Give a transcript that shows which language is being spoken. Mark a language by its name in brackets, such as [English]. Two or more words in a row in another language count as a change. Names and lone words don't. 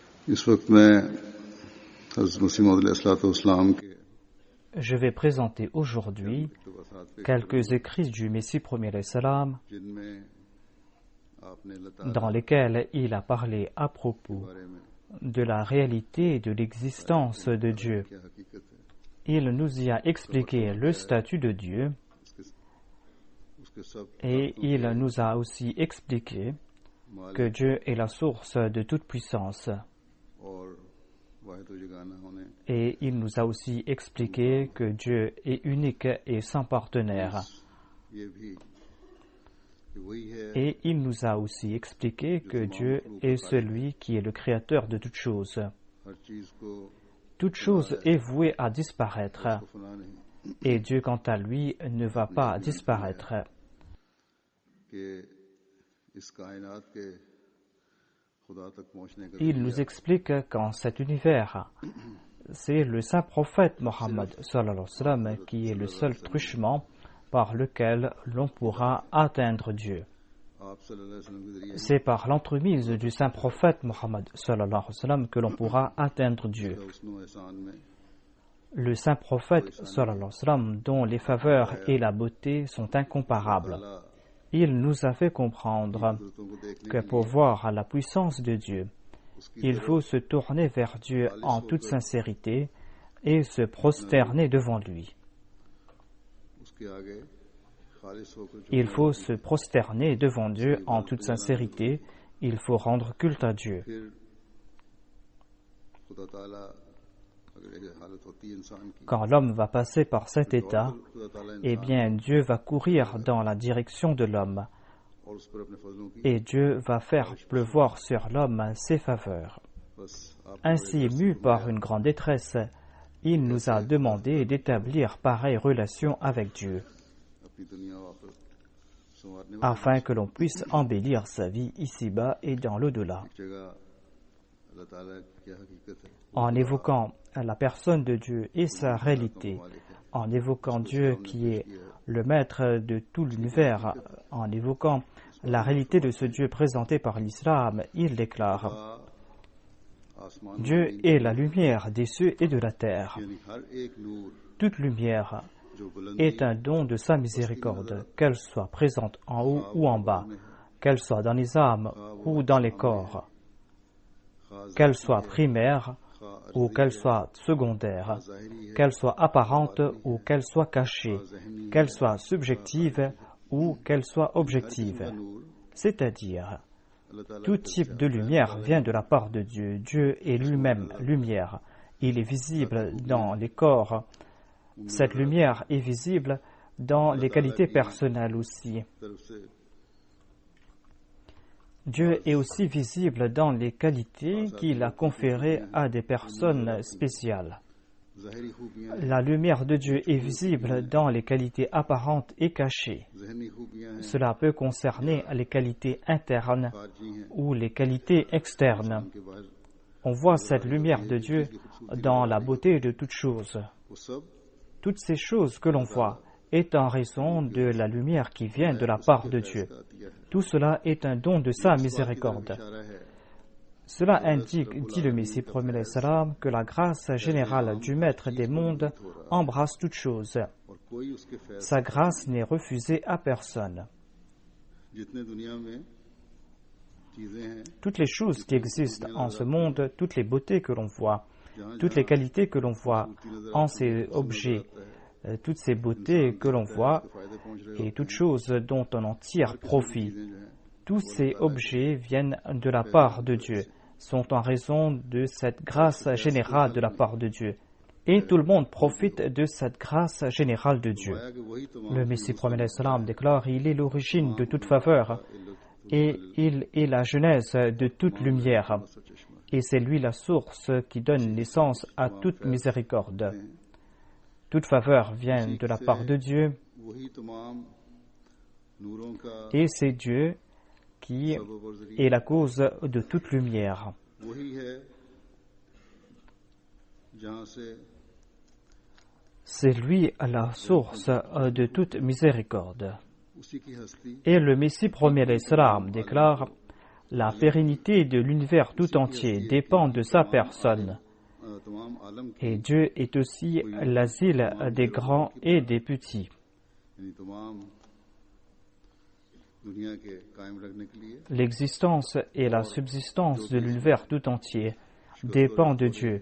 [Urdu] اس وقت میں حضرت مسیح موعود علیہ السلام کے [French] Je vais présenter aujourd'hui quelques écrits du Messie premier [Arabic] علیہ السلام [Urdu] جن میں آپ نے اللہ تعالیٰ [French] dans lesquels il a parlé à propos de la réalité de l'existence de Dieu. [Urdu] کیا حقیقت ہے [French] Il nous y a expliqué le statut de Dieu [Urdu] اس کے سب [French] et il nous a aussi expliqué que Dieu est la source de toute puissance. [Urdu] اور واحد و یگانہ ہونے [French] Et il nous a aussi expliqué que Dieu est unique et sans partenaire. [Urdu] یہ بھی کہ وہی ہے [French] Et il nous a aussi expliqué que Dieu est celui qui est le créateur de toutes choses. [Urdu] ہر چیز کو [French] Toute chose est vouée à disparaître, [Urdu] فنا نہیں [French] et Dieu, quant à lui, ne va pas disparaître. [Urdu] کہ اس کائنات کے خدا تک پہنچنے کا [French] Il nous explique qu'en cet univers, c'est le saint prophète Mohammed [Arabic] صلى الله عليه وسلم [French] qui est le seul truchement par lequel l'on pourra atteindre Dieu. [Urdu] آپ [Arabic] صلى الله عليه وسلم [Urdu] کے ذریعے [French] C'est par l'entremise du saint prophète Mohammed [Arabic] صلى الله عليه وسلم [French] que l'on pourra atteindre Dieu. [Urdu] حسن احسان میں [French] Le saint prophète [Arabic] صلى الله عليه وسلم, [French] dont les faveurs et la beauté sont incomparables. Il nous a fait comprendre [Urdu] قدرتوں کو دیکھنے [French] que pour voir la puissance de Dieu, il faut se tourner vers Dieu en toute sincérité et se prosterner devant lui. [Urdu] اس کے آگے خالص ہو کر [French] Il faut se prosterner devant Dieu en toute sincérité. Il faut rendre culte à Dieu. [Urdu] پھر خدا تعالیٰ اگر یہ حالت ہوتی ہے انسان کی [French] Quand l'homme va passer par cet état, [Urdu] خدا تعالیٰ [French] eh bien Dieu va courir dans la direction de l'homme [Urdu] اور اس پر اپنے فضلوں کی [French] et Dieu va faire pleuvoir sur l'homme ses faveurs. [Urdu] بس آپ [French] Ainsi, mu par une grande détresse, il nous a demandé d'établir pareille relation avec Dieu, [Urdu] اپنی دنیا اور آخرت سنوارنے [French] afin que l'on puisse embellir sa vie ici-bas et dans l'au-delà. [Urdu] والی جگہ اللہ تعالیٰ کی کیا حقیقت ہے [French] En évoquant la personne de Dieu et sa réalité, en évoquant Dieu qui est le maître de tout l'univers, en évoquant la réalité de ce Dieu présenté par l'islam, il déclare: [Urdu] आसमान [French] Dieu est la lumière des cieux et de la terre. [Urdu] یعنی ہر ایک نور [French] Toute lumière [Urdu] جو بلند [French] est un don de sa miséricorde, qu'elle soit présente en haut ou en bas, qu'elle soit dans les âmes ou dans les corps, qu'elle soit primaire ou qu'elle soit secondaire, qu'elle soit apparente ou qu'elle soit cachée, qu'elle soit subjective ou qu'elle soit objective. C'est-à-dire, [Urdu] اللہ تعالیٰ [French] tout type de lumière vient de la part de Dieu. Dieu est lui-même lumière. Il est visible dans les corps. Cette lumière est visible dans les qualités personnelles aussi. [Urdu] طرف سے [French] Dieu est aussi visible dans les qualités qu'il a conférées à des personnes spéciales. [Urdu] ظاہری خوبیاں [French] La lumière de Dieu est visible dans les qualités apparentes et cachées. [Urdu] ذہنی خوبیاں ہیں [French] Cela peut concerner les qualités internes [Urdu] خارجی ہیں [French] ou les qualités externes. [Urdu] کے باہر [French] On voit cette lumière de Dieu dans la beauté de toutes choses. [Urdu] وہ سب [French] Toutes ces choses que l'on voit est en raison de la lumière qui vient de la part de Dieu. [Urdu] کا دیا ہے [French] Tout cela est un don de sa miséricorde. [Urdu] اشارہ ہے [French] Cela indique, dit le Messie premier [Arabic] علیہ السلام, [French] que la grâce générale du Maître des mondes embrasse toutes choses. [Urdu] اور کوئی اس کے فیض [French] Sa grâce n'est refusée à personne. [Urdu] جتنے دنیا میں چیزیں ہیں [French] Toutes les choses qui existent en ce monde, toutes les beautés que l'on voit, toutes les qualités que l'on voit en ces objets, toutes ces beautés que l'on voit [Urdu] فائدے پہنچ رہے [French] et toutes choses dont on en tire profit, [Urdu] چیزیں جو ہیں [French] tous ces objets viennent de la part de Dieu, sont en raison de cette grâce générale de la part de Dieu. Et tout le monde profite de cette grâce générale de Dieu. [Urdu] آیا کہ وہی تمام [French] Le Messie premier [Arabic] علیہ السلام [French] déclare: il est l'origine de toute faveur et il est la genèse de toute lumière. Et c'est lui la source qui donne naissance à toute miséricorde. Toute faveur vient de la part de Dieu [Urdu] وہی تمام نوروں کا [French] et c'est Dieu qui [Urdu] سبب اور ذریعہ [French] est la cause de toute lumière. [Urdu] وہی ہے جہاں سے [French] C'est lui la source de toute miséricorde. [Urdu] اسی کی ہستی [French] Et le Messie premier [Arabic] علیہ السلام [French] déclare: La pérennité de l'univers tout entier dépend de sa personne. Et Dieu est aussi l'asile des grands et des petits. L'existence et la subsistance de l'univers tout entier dépend de Dieu.